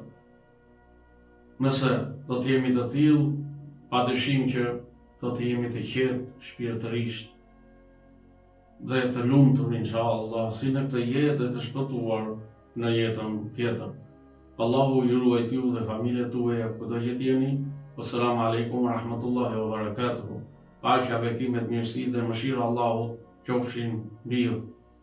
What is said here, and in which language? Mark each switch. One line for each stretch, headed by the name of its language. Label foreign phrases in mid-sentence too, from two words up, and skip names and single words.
Albanian: Nëse do të jemi të tillë, padyshim që do të jemi të qetë shpirtërisht dhe të lumtur inshallah, si në këtë jetë dhe të shpëtuar në jetën tjetër. Allahu ju ruaj ju dhe familjet tuaja kudo që jeni.
Arabic: السلام عليكم ورحمة الله وبركاته.
Albanian: Paqja, bekimet, mirësi dhe mëshira Allahut qofshin mbi ju.